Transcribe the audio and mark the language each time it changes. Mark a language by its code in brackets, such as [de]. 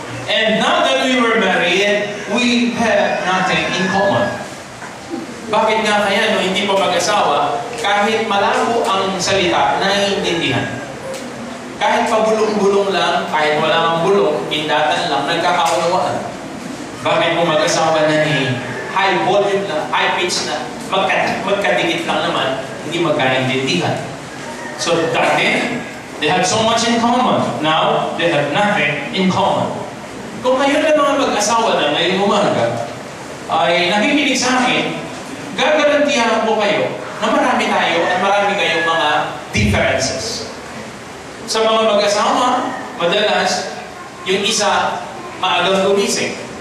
[en] And now that we were married, we have nothing in common. [tl] Bakit nga kaya no, hindi pa mag-asawa, kahit malabo ang salita, naiintindihan. Kahit pabulong-bulong lang, kahit wala ang bulong, indatan lang, nagkakaunawaan. Bakit mo mag-asawa na [en] high volume [tl] na, [en] high pitch [tl] na, magkadikit lang naman, hindi magkaintindihan. [en] So dati, they had so much in common. Now, they have nothing in common. [tl] Kung kayo na mga mag-asawa na ngayong umaga, ay nakikinig sa akin, gagarantihan ko kayo na marami tayo at marami kayong mga differences. Sa mga mag-asawa, madalas, yung isa maagang gumising.